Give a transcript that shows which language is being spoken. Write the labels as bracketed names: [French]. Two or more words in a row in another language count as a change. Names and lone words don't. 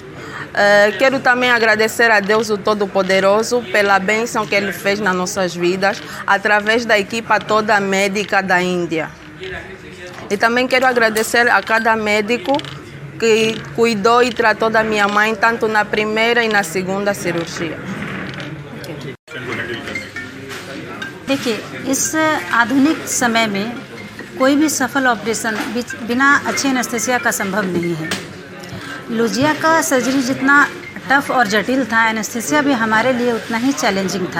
[Portuguese] Quero também agradecer a Deus o Todo-Poderoso pela bênção que Ele fez nas nossas vidas, através da equipa toda médica da Índia. E também quero agradecer a cada médico que cuidou e tratou da minha mãe, tanto na primeira e na segunda cirurgia. [Hindi] देखिए, इस आधुनिक समय में कोई भी सफल ऑपरेशन बिना अच्छे एनेस्थेसिया का संभव नहीं है। लुजिया का सर्जरी जितना टफ और जटिल था, एनेस्थेसिया भी हमारे लिए उतना ही चैलेंजिंग था।